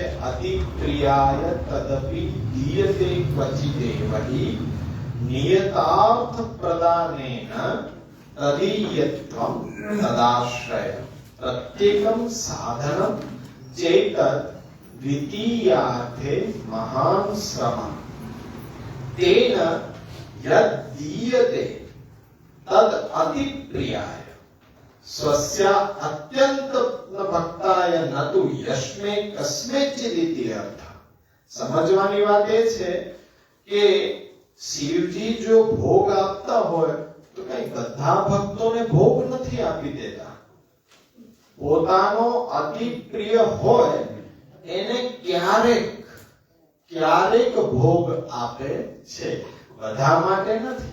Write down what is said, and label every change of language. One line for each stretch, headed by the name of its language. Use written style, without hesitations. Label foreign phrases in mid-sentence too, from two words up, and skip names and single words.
Sanskrit: अति प्रियाय तदपि दीयते क्वचिदेवही नियतार्थ प्रदानेन तदीयत्वम तदाश्रय प्रत्येकम साधनम चेतत द्वितीयार्थे महान श्रम तेन यद दीयते तद अति प्रियाय स्वस्य अत्यंत भक्ताय न तु यस्मे कस्मेचिदिति अर्थ.
Gujarati: समझવાની વાત એ છે કે શિવજી જો ભોગ આપતા હોય તો કઈ બધા ભક્તોને ભોગ નથી આપી દેતા. પોતાનો અતિ પ્રિય હોય એને ક્યારેક ક્યારેક ભોગ આપે છે, બધા માટે નથી.